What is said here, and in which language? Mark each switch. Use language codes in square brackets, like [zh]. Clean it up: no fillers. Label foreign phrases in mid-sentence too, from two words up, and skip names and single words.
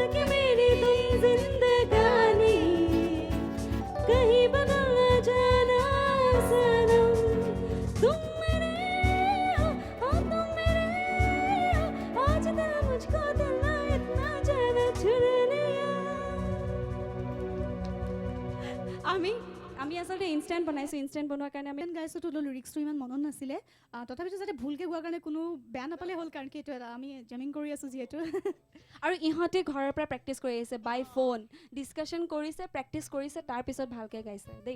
[hi] के मेरी तुम जिंदगानी कहीं बदल न जाना सनम तुम मेरे हो हाँ तुम मेरे हो आज तक मुझको दिल ना इतना ज्यादा चुरा लिया [as] আমি আচলতে ইনষ্টেণ্ট বনাইছোঁ ইনষ্টেণ্ট বনোৱাৰ কাৰণে আমি গান গাইছোঁ তো লিৰিক্সটো ইমান মনত নাছিলে তথাপিতো যাতে ভুলকৈ গোৱাৰ কাৰণে কোনো বেয়া নাপালে হ'ল কাৰণ কি এইটো এটা আমি জেমিং কৰি আছোঁ যিহেতু আৰু ইহঁতে ঘৰৰ পৰা প্ৰেক্টিছ কৰি আহিছে বাই ফোন ডিছকাশ্যন কৰিছে প্ৰেক্টিছ কৰিছে তাৰপিছত ভালকৈ গাইছে দেই